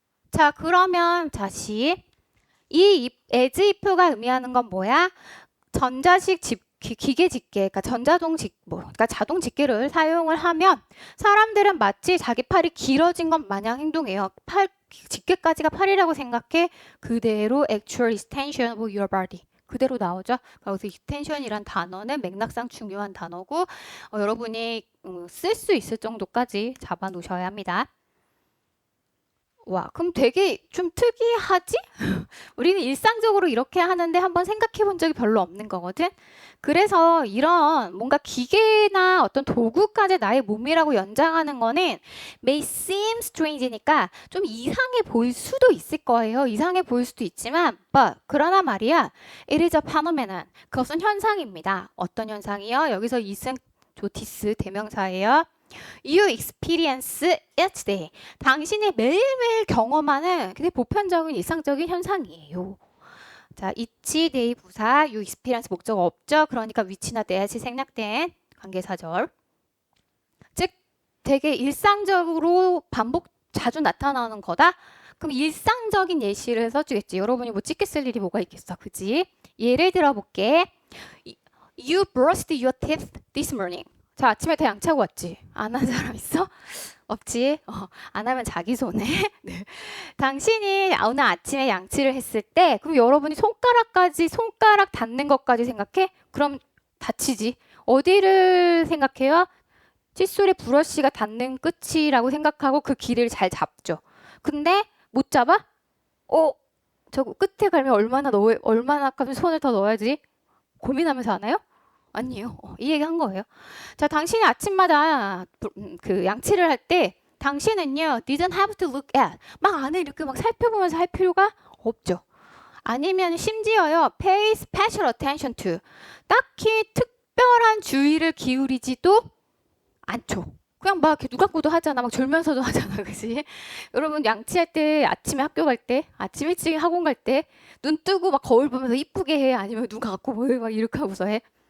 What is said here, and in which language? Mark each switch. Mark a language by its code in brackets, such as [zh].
[ko] 자, 그러면 다시 이 as if가 의미하는 건 뭐야? 전자식 기계 집게, 그러니까 그러니까 자동 집게를 사용을 하면 사람들은 마치 자기 팔이 길어진 것 마냥 행동해요. 집게까지가 팔이라고 생각해. 그대로 [en] actual extension of your body. [ko] 그대로 나오죠. 그래서 extension이란 단어는 맥락상 중요한 단어고 여러분이 쓸 수 있을 정도까지 잡아 놓으셔야 합니다. 와, 그럼 되게 좀 특이하지? 우리는 일상적으로 이렇게 하는데 한번 생각해 본 적이 별로 없는 거거든. 그래서 이런 뭔가 기계나 어떤 도구까지 나의 몸이라고 연장하는 거는 [en] may seem strange [ko] 니까 좀 이상해 보일 수도 있을 거예요. 이상해 보일 수도 있지만 그러나 말이야. [en] it is a phenomenon. [ko] 그것은 현상입니다. 어떤 현상이요? 여기서 이승조티스 대명사예요. [en] You experience each day. [ko] 당신이 매일매일 경험하는 굉장히 보편적인 일상적인 현상이에요. 자, [en] each day [ko] 부사, [en] you experience [ko] 목적 없죠. 그러니까 which나 that이 생략된 관계사절. 즉, 되게 일상적으로 자주 나타나는 거다. 그럼 일상적인 예시를 써주겠지. 여러분이 뭐 찍게 쓸 일이 뭐가 있겠어, 그지? 예를 들어볼게. [en] You brushed your teeth this morning. [ko] 자, 아침에 다 양치하고 왔지? 안 한 사람 있어? 없지? 안 하면 자기 손에. 네. 당신이 오늘 아침에 양치를 했을 때 그럼 여러분이 손가락 닿는 것까지 생각해? 그럼 다치지. 어디를 생각해요? 칫솔에 브러쉬가 닿는 끝이라고 생각하고 그 길이를 잘 잡죠. 근데 못 잡아? 저 끝에 가면 얼마나 손을 더 넣어야지? 고민하면서 하나요? 아니에요. 이 얘기 한 거예요. 자, 당신이 아침마다 그 양치를 할 때 당신은요, [en] didn't have to look at. [ko] 막 안에 이렇게 막 살펴보면서 할 필요가 없죠. 아니면 심지어요, [en] pay special attention to. [ko] 딱히 특별한 주의를 기울이지도 않죠. 그냥 막 이렇게 눈 감고도 하잖아. 막 졸면서도 하잖아. 그지? 여러분 양치할 때 아침에 학교 갈 때, 아침 일찍 학원 갈 때 눈 뜨고 막 거울 보면서 이쁘게 해? 아니면 눈 감고 막 이렇게 하고서 해?